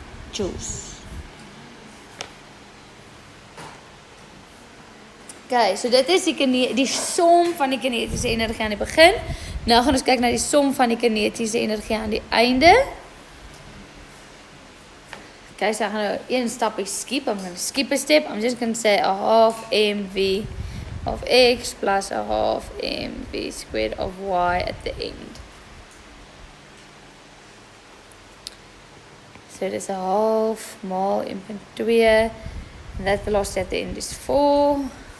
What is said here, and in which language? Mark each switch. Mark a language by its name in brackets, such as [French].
[Afrikaans] Joules. Okay, so dit is die som van die kinetiese energie aan die begin. Nou gaan ons kyk na die som van die kinetiese energie aan die einde. Okay, so ek gaan nou een stapie skip. [English] I'm going to skip a step. I'm just going to say a half mv of X plus a half mv squared of Y at the end. So it is a half [Afrikaans] maal [English] m.2. And that velocity at the end is 4.